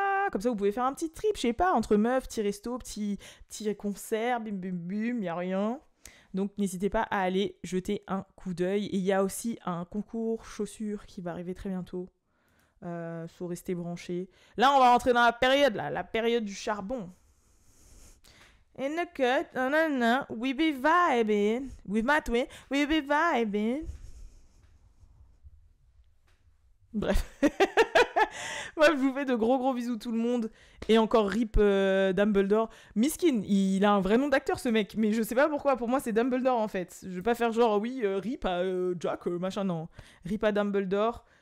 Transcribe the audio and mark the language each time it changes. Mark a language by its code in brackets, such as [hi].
[fr] Comme ça, vous pouvez faire un petit trip, je sais pas, entre meufs, petit resto, petit concert, bim, bim, bim, y a rien. Donc, n'hésitez pas à aller jeter un coup d'œil. Et il y a aussi un concours chaussures qui va arriver très bientôt. Faut rester branché. Là, on va rentrer dans la période du charbon. [en] In the cut, we be vibing. With my twin, we be vibing. [fr] Bref. Moi, je vous fais de gros bisous tout le monde. Et encore rip Dumbledore. Miskin, il a un vrai nom d'acteur ce mec. Mais je sais pas pourquoi, pour moi c'est Dumbledore en fait. Je vais pas faire genre oui, rip à Jack, machin, non. Rip à Dumbledore.